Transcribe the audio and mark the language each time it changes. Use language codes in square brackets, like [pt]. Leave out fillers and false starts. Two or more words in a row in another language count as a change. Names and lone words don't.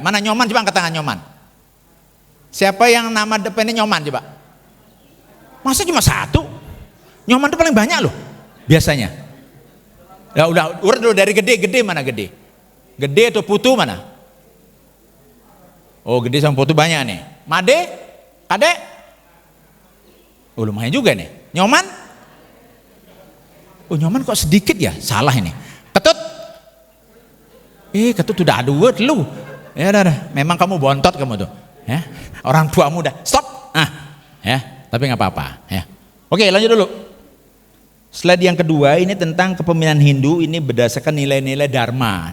[id] Mana Nyoman, coba angkat tangan Nyoman. Siapa yang nama depannya Nyoman coba? Masa cuma 1? Nyoman itu paling banyak loh biasanya. Ya udah, urut dulu dari gede mana gede? Gede atau putu mana? Oh, gede sama putu banyak nih. Made? Kade? Oh, lumayan juga nih. Nyoman? Oh, Nyoman kok sedikit ya? Salah ini. Ketut? Ketut udah dua lu. Ya udah, memang kamu bontot kamu tuh. Ya. Orang tuamu udah stop. Ya, tapi nggak apa-apa. Ya. Oke, lanjut dulu. Slide yang kedua ini tentang kepemimpinan Hindu, ini berdasarkan nilai-nilai dharma.